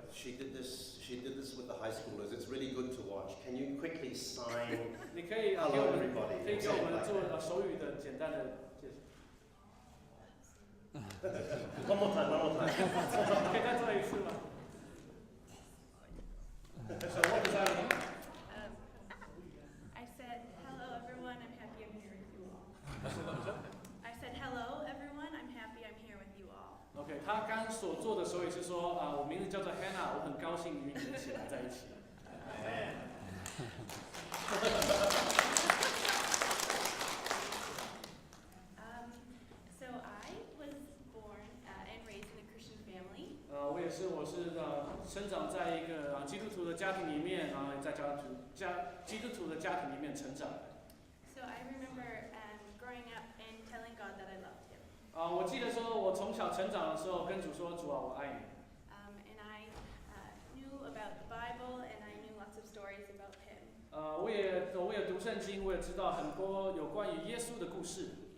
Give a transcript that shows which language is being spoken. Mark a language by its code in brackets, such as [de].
[en] She did this with the high schoolers. It's really good to watch. Can you quickly sign? [zh] 你可以 [en] Hello everybody. [zh] 可以给我们做手语的简单的介绍。 [en] One more time. [zh] 可以再做一次吗？ [en] So what does that mean? I said, hello everyone, I'm happy I'm here with you all. I said, hello everyone, I'm happy I'm here with you all. [zh] OK， 他刚刚所做的手语是说我名字叫做 Hannah， 我很高兴与你一起来在一起。 [en] So I was born and raised in a Christian family. [zh] 我是生长在一个基督徒的家庭里面，然后在基督徒的家庭里面成长。 [en] So I remember growing up and telling God that I loved Him. [zh] 我记得说，我从小成长的时候跟主说，主啊，我爱你。 [en] And I knew about the Bible and I knew lots of stories about Him. [zh] 我也读圣经，我也知道很多有关于耶稣的故事。